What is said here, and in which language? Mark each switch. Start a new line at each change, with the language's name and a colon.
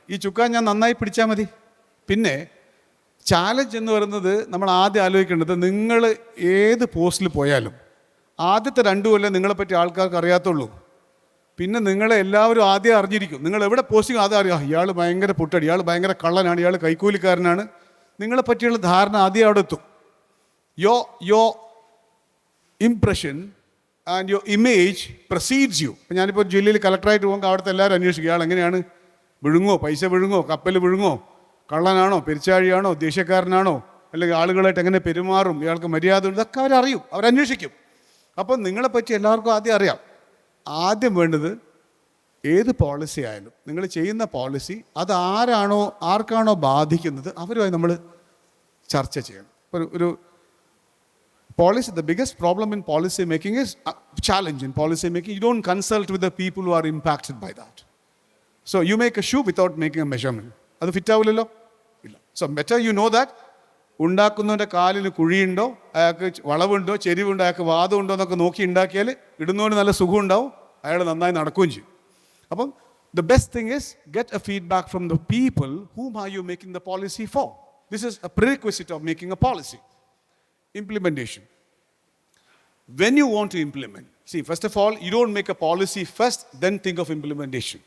Malayalam: ഈ ചുക്കാൻ ഞാൻ നന്നായി പിടിച്ചാൽ മതി. പിന്നെ ചാലഞ്ച് എന്ന് പറയുന്നത് നമ്മൾ ആദ്യം ആലോചിക്കേണ്ടത്, നിങ്ങൾ ഏത് പോസ്റ്റിൽ പോയാലും ആദ്യത്തെ 2 കൊല്ലം നിങ്ങളെപ്പറ്റി ആൾക്കാർക്ക് അറിയാത്തുള്ളൂ. പിന്നെ നിങ്ങളെ എല്ലാവരും ആദ്യം അറിഞ്ഞിരിക്കും. നിങ്ങൾ എവിടെ പോസ്റ്റിംഗ് ആദ്യം അറിയാം, ഇയാൾ ഭയങ്കര പുട്ടടി, ഇയാൾ ഭയങ്കര കള്ളനാണ്, ഇയാൾ കൈക്കൂലിക്കാരനാണ്. നിങ്ങളെപ്പറ്റിയുള്ള ധാരണ ആദ്യം അവിടെ എത്തും.
English: Your impression and your image precedes you.
Malayalam: ഇപ്പം ഞാനിപ്പോൾ ജില്ലയിൽ കളക്ടറായിട്ട് പോകുമ്പോൾ അവിടുത്തെ എല്ലാവരും അന്വേഷിക്കും, ഇയാൾ എങ്ങനെയാണ്, വിഴുങ്ങോ, പൈസ വിഴുങ്ങോ, കപ്പൽ വിഴുങ്ങോ, കള്ളനാണോ, പെരിച്ചാഴിയാണോ, ദേഷ്യക്കാരനാണോ, അല്ലെങ്കിൽ ആളുകളായിട്ട് എങ്ങനെ പെരുമാറും, ഇയാൾക്ക് മര്യാദ, ഇതൊക്കെ അവരറിയും, അവരന്വേഷിക്കും. അപ്പം നിങ്ങളെപ്പറ്റി എല്ലാവർക്കും ആദ്യം അറിയാം. ആദ്യം വേണ്ടത് ഏത് പോളിസി ആയാലും നിങ്ങൾ ചെയ്യുന്ന പോളിസി അത് ആർക്കാണോ ബാധിക്കുന്നത് അവരുമായി നമ്മൾ ചർച്ച ചെയ്യണം.
English: ഒരു policy, the biggest problem in policy making is a challenge in policy making. You don't consult with the people who are impacted by that. So you make a shoe without making a measurement.
Malayalam: അത് fit ആവില്ലല്ലോ, ഇല്ല.
English: So better you know that.
Malayalam: ഉണ്ടാക്കുന്നവൻ്റെ കാലിന് കുഴിയുണ്ടോ, അയാൾക്ക് വളവുണ്ടോ, ചെരിവുണ്ടോ, അയാൾക്ക് വാദമുണ്ടോ എന്നൊക്കെ നോക്കി ഉണ്ടാക്കിയാൽ ഇടുന്നവന് നല്ല സുഖം ഉണ്ടാവും, അയാൾ നന്നായി നടക്കുകയും ചെയ്യും.
English: അപ്പം the best thing is get a feedback from the people whom are you making the policy for. This is a prerequisite of making a policy. Implementation. When you want to implement, see, first of all, you don't make a policy first, then think of implementation.